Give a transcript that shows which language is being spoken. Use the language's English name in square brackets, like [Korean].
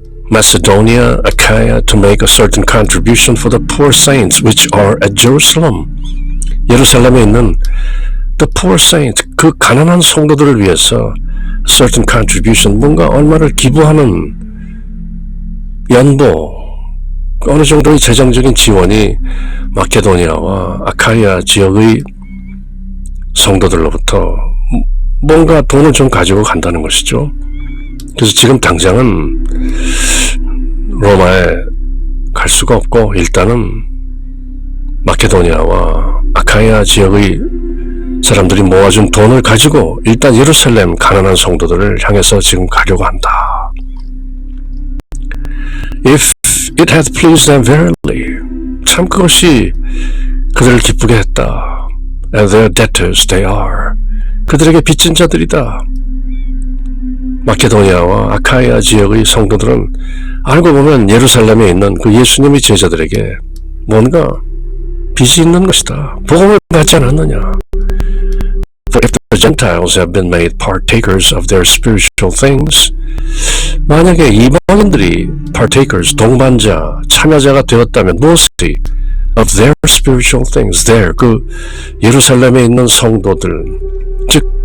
[English] Macedonia, Achaia to make a certain contribution for the poor saints which are at Jerusalem. [Korean] 예루살렘에 있는 [English] the poor saints, [Korean] 그 가난한 성도들을 위해서 [English] certain contribution, [Korean] 뭔가 얼마를 기부하는 연보, 어느 정도의 재정적인 지원이 마케도니아와 아카이아 지역의 성도들로부터 뭔가 돈을 좀 가지고 간다는 것이죠. 그래서 지금 당장은 로마에 갈 수가 없고 일단은 마케도니아와 아카이아 지역의 사람들이 모아준 돈을 가지고 일단 예루살렘 가난한 성도들을 향해서 지금 가려고 한다. [English] If it hath pleased them verily, [Korean] 참 그것이 그들을 기쁘게 했다. [English] And their debtors they are. [Korean] 그들에게 빚진 자들이다. 마케도니아와 아카이아 지역의 성도들은 알고 보면 예루살렘에 있는 그 예수님의 제자들에게 뭔가 빚이 있는 것이다. 복음을 받지 않았느냐. [English] For if the Gentiles have been made partakers of their spiritual things, [Korean] 만약에 이방인들이 [English] partakers, [Korean] 동반자, 참여자가 되었다면 무엇이 [English] of their spiritual things, there, [Korean] 그 예루살렘에 있는 성도들, 즉